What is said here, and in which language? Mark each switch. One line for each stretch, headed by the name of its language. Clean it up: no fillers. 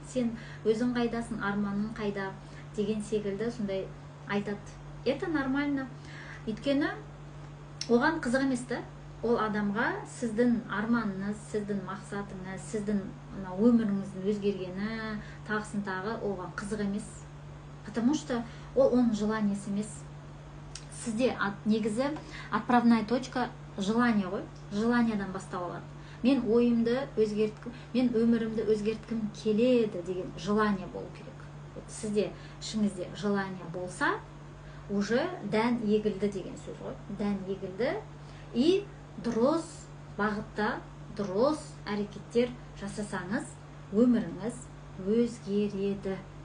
Kazakh: Сен өзің қайдасың, арманың қайда деген секілді сондай айтады.
Russian: Это нормально.
Kazakh: Өйткені оған қызық емес та. ол адамға сіздің арманыңыз, сіздің мақсатыңыз, сіздің өміріңіздің өзгергені, тағысын тағы оған қызық емес.
Russian: Потому что
Kazakh: ол оның желаниесі емес. Сізде негізі
Russian: отправная точка
Kazakh: желание ғой. Желаниядан бастау алады. Мен ойымды өзгерткім, мен өмірімді өзгерткім келеді деген желание болу керек. Сізде ішіңізде желание болса, уже дән егілді деген сөз ғой. Дән егілді, и дұрыс бағытта, дұрыс әрекеттер жасасаңыз, өміріңіз өзгереді.